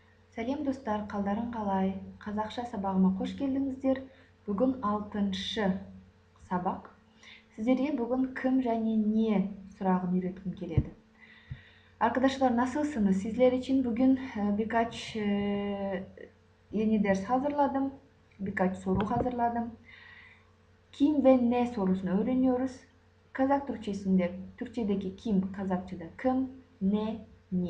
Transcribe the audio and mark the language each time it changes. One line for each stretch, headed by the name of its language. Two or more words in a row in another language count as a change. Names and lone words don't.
Kazakh: Сәлем достар, қалдарың қалай? Қазақша сабағыма қош келдіңіздер. Бүгін 6-шы сабақ. Сіздерге бүгін кім және не сұрағын үйреткім келеді.
Turkish: Arkadaşlar, nasılsınız? Sizler için bugün birkaç yeni ders hazırladım. Birkaç soru hazırladım. Kim ve ne sorusunu öğreniyoruz. Kazak Türkçesinde, Türkçedeki kim, Kazakçada kim, ne, niye.